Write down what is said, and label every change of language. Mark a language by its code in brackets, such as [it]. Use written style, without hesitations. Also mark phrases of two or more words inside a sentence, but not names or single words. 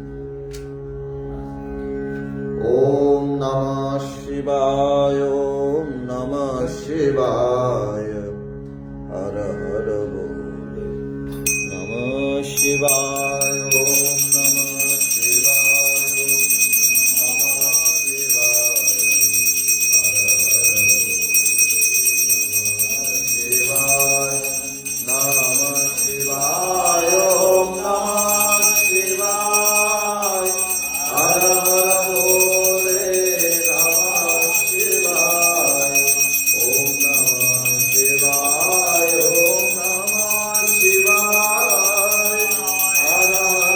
[sa] ওম নমঃ শিবায়। ওম নমঃ শিবায়। হর হর বল নমঃ শিবায়। ওম নমঃ শিবায়। নমঃ শিবায়। হর হর বল নমঃ শিবায়। ওম নমঃ শিবায়। হর হর বলে নমঃ শিবায়। ওম নমঃ শিবায়। ওম নমঃ শিবায়। হর